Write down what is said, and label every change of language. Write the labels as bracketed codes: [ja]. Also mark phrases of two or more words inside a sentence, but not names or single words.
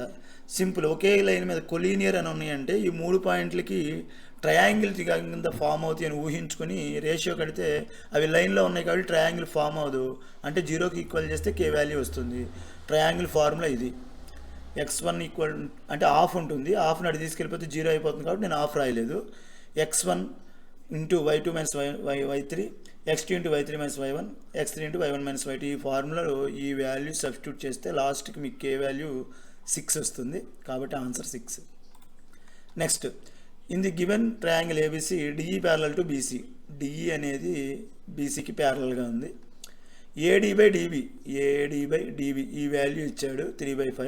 [te] సింపుల్, ఒకే లైన్ మీద కొలీనియర్ అని ఉన్నాయంటే ఈ 3 పాయింట్లకి ట్రయాంగిల్ కింద ఫామ్ అవుతాయి అని ఊహించుకొని రేషియో కడితే అవి లైన్లో ఉన్నాయి కాబట్టి ట్రయాంగిల్ ఫామ్ అవ్వదు. అంటే 0కి ఈక్వల్ చేస్తే K వాల్యూ వస్తుంది. ట్రయాంగిల్ ఫార్ములా ఇది. x1 ఈక్వల్ అంటే హాఫ్ ఉంటుంది, హాఫ్ని అటు తీసుకెళ్ళిపోతే 0 అయిపోతుంది కాబట్టి నేను హాఫ్ రాయలేదు. x1 × y2 - y3, x2 × y3 - y1, x3 × y1 - y2 ఈ ఫార్ములాలో ఈ వాల్యూ సబ్స్టిట్యూట్ చేస్తే లాస్ట్కి మీకు K వాల్యూ 6 వస్తుంది. [en] కాబట్టి answer 6. next in the given triangle ABC DE parallel to BC. [te] DE అనేది BCకి ప్యారలల్గా ఉంది. AD/DB ఈ వాల్యూ ఇచ్చాడు 3/5.